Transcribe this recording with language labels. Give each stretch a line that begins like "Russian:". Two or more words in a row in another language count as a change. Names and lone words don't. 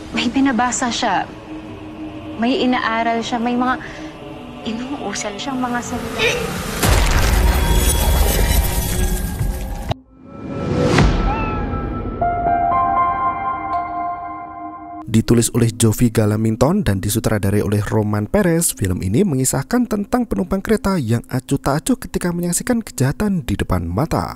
Filipino: May binabasa siya. May inaaral siya. May mga inuusal siyang mga salita.
Indonesian: Ditulis oleh Jovi Galaminton dan disutradarai oleh Roman Perez, film ini mengisahkan tentang penumpang kereta yang acuh tak acuh ketika menyaksikan kejahatan di depan mata.